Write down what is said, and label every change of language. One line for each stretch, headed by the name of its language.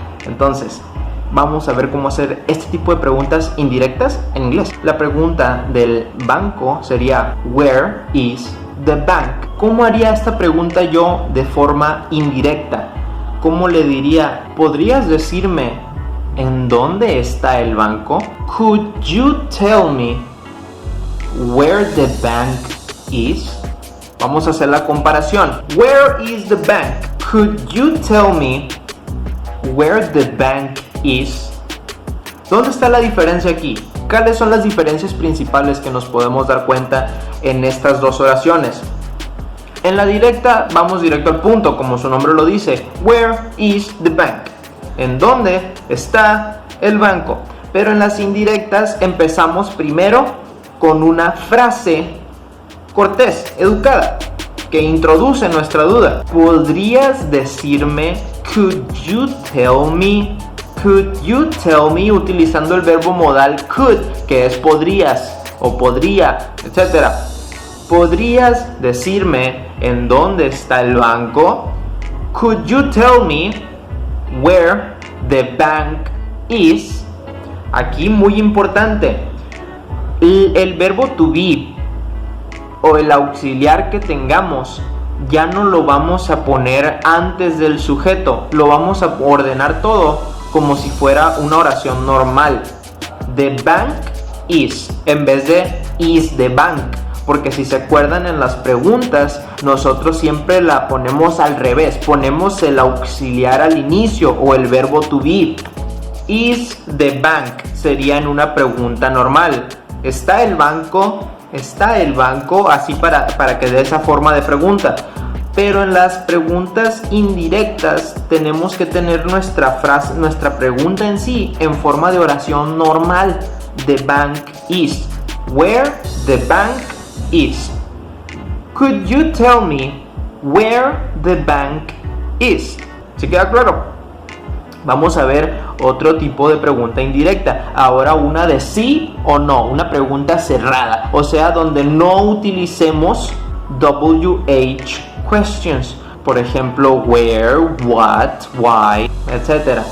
Spanish: Entonces, vamos a ver cómo hacer este tipo de preguntas indirectas en inglés. La pregunta del banco sería,
English: where is the bank?
Spanish: ¿Cómo haría esta pregunta yo de forma indirecta? ¿Cómo le diría, podrías decirme en dónde está el banco?
English: Could you tell me where the bank is?
Spanish: Vamos a hacer la comparación.
English: Where is the bank? Could you tell me where the bank is?
Spanish: ¿Dónde está la diferencia aquí? ¿Cuáles son las diferencias principales que nos podemos dar cuenta en estas dos oraciones? En la directa vamos directo al punto, como su nombre lo dice.
English: Where is the bank?
Spanish: ¿En dónde está el banco? Pero en las indirectas empezamos primero con una frase cortés, educada, que introduce nuestra duda. ¿Podrías decirme?
English: Could you tell me? Could you tell me,
Spanish: utilizando el verbo modal could, que es podrías o podría, etc. ¿Podrías decirme en dónde está el banco?
English: Could you tell me where the bank is?
Spanish: Aquí muy importante, el verbo to be o el auxiliar que tengamos ya no lo vamos a poner antes del sujeto, lo vamos a ordenar todo como si fuera una oración normal.
English: The bank is,
Spanish: en vez de
English: is the bank,
Spanish: porque si se acuerdan en las preguntas nosotros siempre la ponemos al revés, ponemos el auxiliar al inicio o el verbo to be.
English: Is the bank
Spanish: sería en una pregunta normal. ¿Está el banco? ¿Está el banco? Así para que dé esa forma de pregunta. Pero en las preguntas indirectas tenemos que tener nuestra frase, nuestra pregunta en sí en forma de oración normal.
English: The bank is. Where the bank is. Could you tell me where the bank is?
Spanish: ¿Sí queda claro? Vamos a ver otro tipo de pregunta indirecta. Ahora una de sí o no, una pregunta cerrada, o sea, donde no utilicemos WH questions. Por ejemplo, where, what, why, etc.